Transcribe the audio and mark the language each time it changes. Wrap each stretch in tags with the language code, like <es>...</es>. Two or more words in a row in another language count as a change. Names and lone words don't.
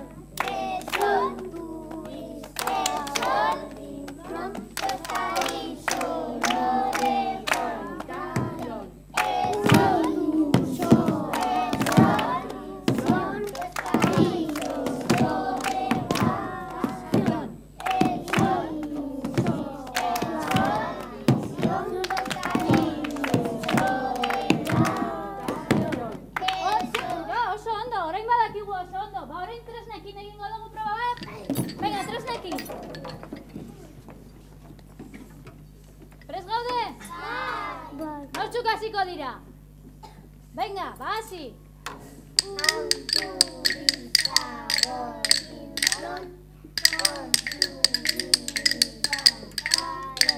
<es>El sol, gordinflón, tostadito lo dejó. El sol, tostadito lo dejó.</es> <eu>Oso ondo, orain badakigu oso ondo. Ba, orain tresnekin egingo dugu proba bat. Venga, tresnekin. Prest gaude? Bai. Nortzuk hasiko dira? Venga, ba, hasi.</eu> <es>Un turista gordinflón con su mini pantalón.</es>